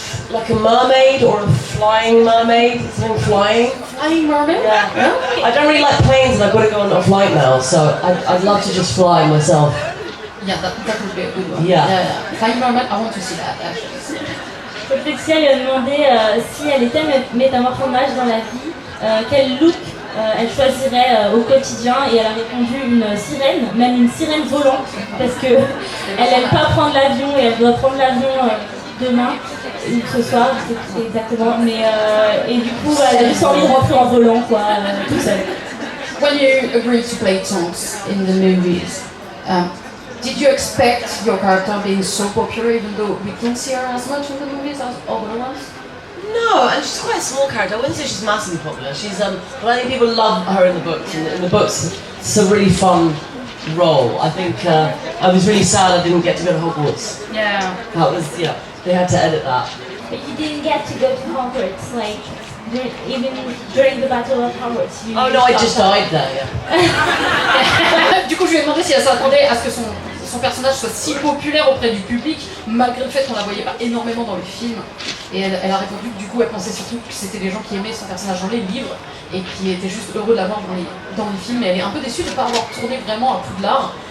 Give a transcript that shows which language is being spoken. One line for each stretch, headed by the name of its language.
English: Like a mermaid or a flying mermaid, something flying. Flying mermaid? Yeah. I don't really like planes and I've got to go on a flight now, so I'd love to just fly myself. Yeah, that would be a good one. Yeah. Flying mermaid, I want to see that actually.
French: Patricia lui a demandé si elle était métamorphomage dans la vie, quel look elle choisirait au quotidien, et elle a répondu une sirène, même une sirène volante, parce que elle aime pas prendre l'avion et elle doit prendre l'avion demain ou ce soir, je sais plus exactement, mais et du coup elle a juste envie de rentrer en volant quoi, tout seul.
English: When you agreed to play Tonks in the movies, did you expect your character being so popular, even though we don't see her as much in the movies as other ones? No, and she's quite a small character. I wouldn't say she's massively popular. She's but I think people love her in the books. And in the books, it's a really fun role. I think I was really sad I didn't get to go to Hogwarts. Yeah. That was, yeah, they had to edit that. But you didn't get to go to Hogwarts, like, even during the Battle of Hogwarts. Oh no, I just died there, yeah.
French: Du coup, je lui ai demandé si elle s'attendait à ce que son personnage soit si populaire auprès du public, malgré le fait qu'on la voyait pas énormément dans le film. Et elle a répondu que du coup, elle pensait surtout que c'était les gens qui aimaient son personnage dans les livres et qui étaient juste heureux de la voir dans les films. Et elle est un peu déçue de ne pas avoir tourné vraiment à Poudlard.